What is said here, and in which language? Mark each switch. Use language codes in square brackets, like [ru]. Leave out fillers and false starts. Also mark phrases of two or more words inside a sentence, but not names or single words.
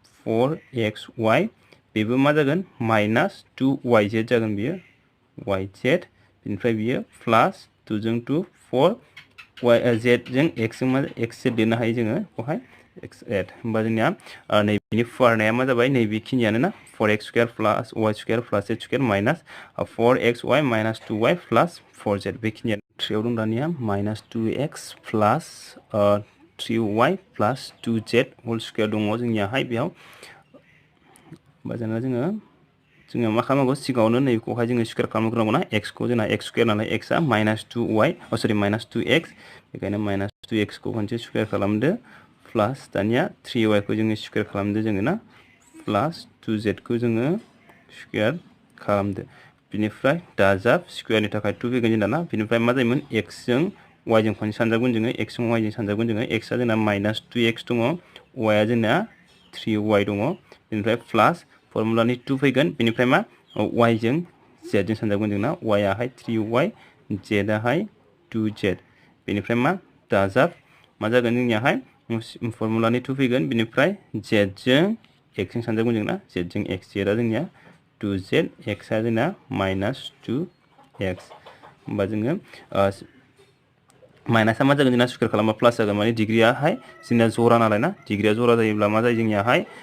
[brx] 4xy बेबो मा जागोन माइनास 2yz जागोन बेयो yz बेनिफ्राय बियो प्लस 2 जों 2 4 z जों x जों मा x लिरनो हायो जोङो बेवहाय x8 होमबा जोंनिया नैबेनि फुवारनाया मा जाबाय नैबेखिनियानो ना [en] 4x square plus y square plus z square minus 4xy minus 2y plus 4z [brx] बेखिनिया 3 आव दं दानिया [en] minus 2x plus 3y plus 2z whole square [brx] दङ जोंनियाहाय बेयाव बाजाना जोङो मा खालामनांगौ सिगाङावनो नैखौहाय जोङो स्क्वायर खालामग्रोनांगौ ना x खौ जोंना x स्क्वायर नालाय x आ -2y सरि -2x बेखायनो -2x खौ खनसे स्क्वायर खालामदो प्लस दानिया 3y खौ जोङो स्क्वायर खालामदो जोङो ना प्लस 2z खौ जोङो स्क्वायर खालामदो बिनिफ्राय दाजाब स्क्वायरनि थाखाय 2 फैगोन जोंना ना बिनिफ्राय मा जायोमोन x जों y जों खनसे सानजागोन जोङो x जों y जों सानजागोन जोङो x आ जोंना -2x दङ y आ जोंना 3y दङ बिनिफ्राय प्लस फर्मुलानि 2 फैगोन बिनिफ्राय मा y जों z जों सानजागोन जोंना y आहाय 3y z आहाय 2z बिनिफ्राय मा दाजाब मा जागोन जोंनियाहाय फर्मुलानि 2 फैगोन बिनिफ्राय z जों x जों सानजागोन जोंना z जों x z आ जोंनिया 2z x आ जोंना -2x होमबा जोङो माइनासा मा जागोन जोंना स्क्वायर खालामबा प्लास जागोन माने डिग्रीआहाय जोंना जरा नालाय ना डिग्रीआ जरा जायोब्ला मा जायो जोंनियाहाय